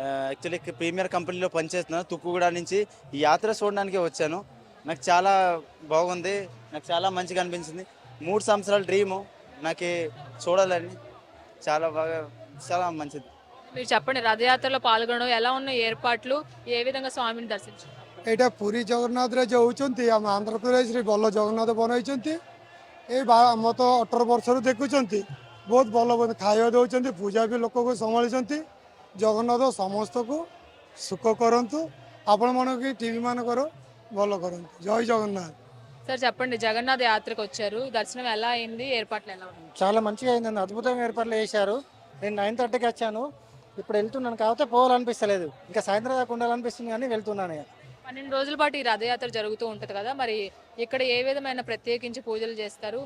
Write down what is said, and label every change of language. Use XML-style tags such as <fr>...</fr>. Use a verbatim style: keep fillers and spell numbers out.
<te>Actually premier కంపెనీలో పనిచేస్తున్నాను. తుక్కుగూడ నుంచి ఈ యాత్ర చూడడానికి వచ్చాను. నాకు చాలా బాగుంది, నాకు చాలా మంచిగా అనిపించింది. మూడు సంవత్సరాల డ్రీము నాకు చూడాలని, చాలా బాగా, చాలా మంచిది. మీరు చెప్పండి, రథయాత్రలో పాల్గొనడం ఎలా ఉన్న ఏర్పాట్లు, ఏ విధంగా స్వామిని దర్శించారు?</te> <or>ଏଇଟା ପୁରୀ ଜଗନ୍ନାଥରେ ଯାଉଛନ୍ତି ଆମ ଆନ୍ଧ୍ରପ୍ରଦେଶରେ ଭଲ ଜଗନ୍ନାଥ ବନାଇଛନ୍ତି। ଏ ବା- ଆମ ତ ଅଠର ବର୍ଷରୁ ଦେଖୁଛନ୍ତି, ବହୁତ ଭଲ ଭଲ ଖାଇବା ଦେଉଛନ୍ତି, ପୂଜା ବି ଲୋକକୁ ସମ୍ଭାଳିଛନ୍ତି। ଜଗନ୍ନାଥ ସମସ୍ତଙ୍କୁ ସୁଖ କରନ୍ତୁ, ଆପଣମାନଙ୍କୁ ଟି ଭି ମାନଙ୍କର ଭଲ କରନ୍ତୁ। ଜୟ జగన్నాథ్.</or> <te>సార్ చెప్పండి, జగన్నాథ యాత్రకు వచ్చారు, దర్శనం ఎలా అయింది, ఏర్పాట్లు ఎలా ఉన్నాయి? చాలా మంచిగా అయిందండి, అద్భుతంగా ఏర్పాట్లు చేశారు. నేను నైన్ థర్టీకి వచ్చాను. ఇప్పుడు వెళ్తున్నాను కాకపోతే పోవాలనిపిస్తలేదు, ఇంకా సాయంత్రం దాకా ఉండాలనిపిస్తుంది కానీ వెళ్తున్నాను ఇక. పన్నెండు రోజుల పాటు ఈ రథయాత్ర జరుగుతూ ఉంటుంది కదా, మరి ఇక్కడ ఏ విధమైన ప్రత్యేకించి పూజలు చేస్తారు?</te>